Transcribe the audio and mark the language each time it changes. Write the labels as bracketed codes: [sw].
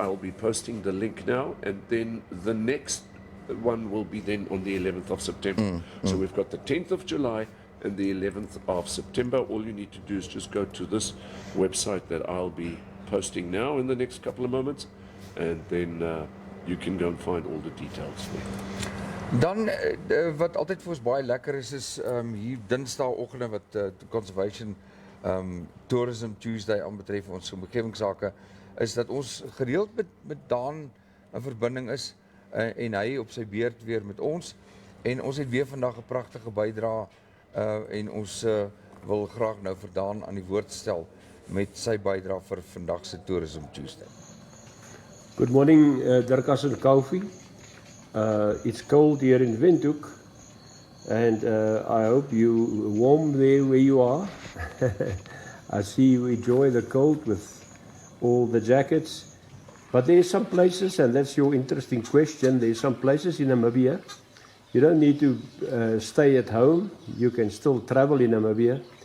[en] I'll be posting the link now, and then the next one will be then on the 11th of September. So we've got the 10th of July and the 11th of September. All you need to do is just go to this website that I'll be posting now in the next couple of moments, and then you can go and find all the details there. [af] Dan wat altyd vir ons baie lekker is hier Dinsdagoggende wat Conservation Tourism Tuesday aanbetref ons omgewingsake, is dat ons gereeld met Daan in verbinding is en hy op sy beurt weer met ons, en ons het weer vandag 'n pragtige bydrae en ons wil graag nou vir Daan aan die woord stel met sy bydrae vir vandag se Tourism Tuesday. [en] Good morning, Dirkas and Kaufeee. It's cold here in Windhoek, and I hope you warm there where you are. I see you enjoy the cold with all the jackets. But there are some places, and that's your interesting question, there are some places in Namibia, you don't need to stay at home, you can still travel in Namibia.